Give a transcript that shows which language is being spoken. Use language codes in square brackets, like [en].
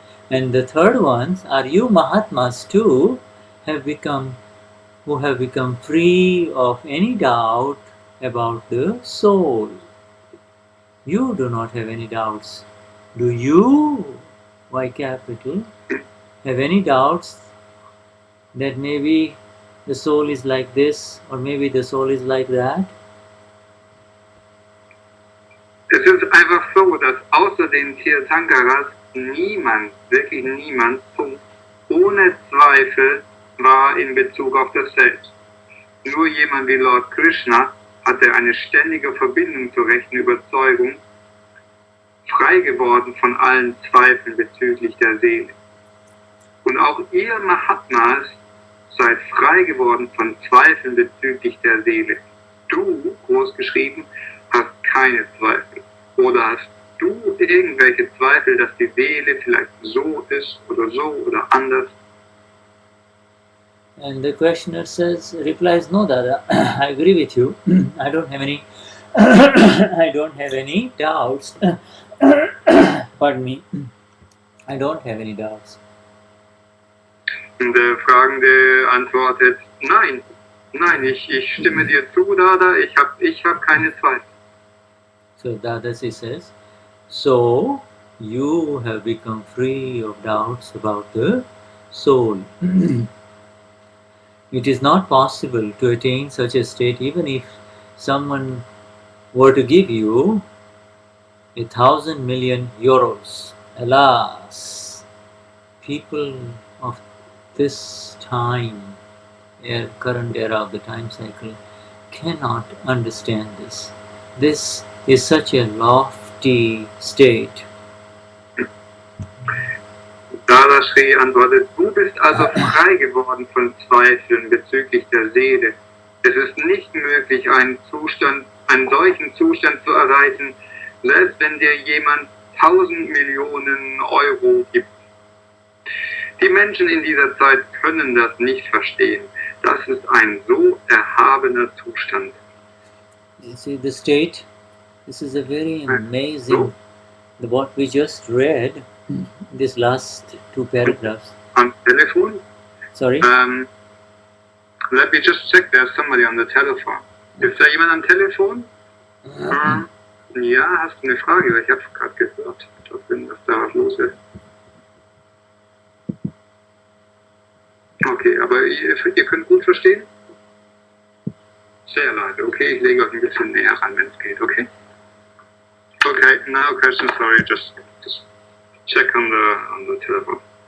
[en] And the third ones are you Mahatmas too, who have become free of any doubt about the soul. You do not have any doubts. Do you, Y capital, have any doubts that maybe the soul is like this or maybe the soul is like that? [de] Es ist einfach so, dass außer den Tirthankaras niemand, wirklich niemand, ohne Zweifel war in Bezug auf das Selbst. Nur jemand wie Lord Krishna hatte eine ständige Verbindung zur rechten Überzeugung frei geworden von allen Zweifeln bezüglich der Seele. Und auch ihr Mahatmas seid frei geworden von Zweifeln bezüglich der Seele. Du, großgeschrieben, hast keine Zweifel. Oder hast du irgendwelche Zweifel, dass die Seele vielleicht so ist oder anders? [en] And the questioner replies, no, Dada, I agree with you. I don't have any I don't have any doubts. Pardon me. I don't have any doubts. [de] Und der Fragende antwortet, nein, ich stimme dir zu, Dada, ich hab keine Zweifel. [en] So Dadasi says, so you have become free of doubts about the soul. It is not possible to attain such a state even if someone were to give you 1,000 million euros. Alas, people of this time, current era of the time cycle, cannot understand this. This is such a lofty state. [de] Dadashri antwortet, du bist also frei geworden von Zweifeln bezüglich der Seele. Es ist nicht möglich, einen solchen Zustand zu erreichen, selbst wenn dir jemand 1000 Millionen Euro gibt. Die Menschen in dieser Zeit können das nicht verstehen. Das ist ein so erhabener Zustand. [en] You see the state? This is a very amazing, what we just read, these last two paragraphs. [de] Am Telefon? [en] Sorry? Let me just check, there's somebody on the telephone. [de] Ist da jemand am Telefon? Ja, hast du eine Frage? Ich habe gerade gehört, dass da was los ist. Okay, aber ihr könnt gut verstehen? Sehr leise. Okay, ich lege euch ein bisschen näher ran, wenn es geht, okay? [en] Okay, no question, sorry, just check on the telephone.